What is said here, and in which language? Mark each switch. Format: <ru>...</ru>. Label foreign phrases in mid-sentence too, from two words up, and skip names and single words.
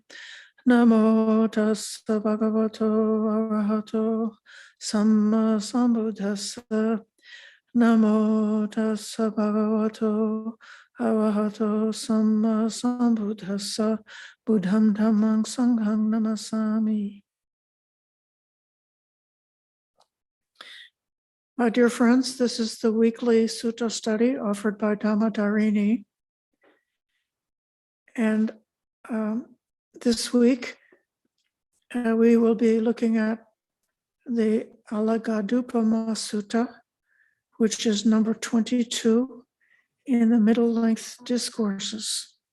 <pi>Namo tassa bhagavato arahato sammasambuddhassa. Namo tassa bhagavato arahato sammasambuddhassa. Buddham dhammang sanghang namasami.</pi> <en>My dear friends, this is the weekly Sutta study offered by Dhammadharini. And this week, we will be looking at the Alagadupama Sutta, which is number 22 in the middle length discourses.</en>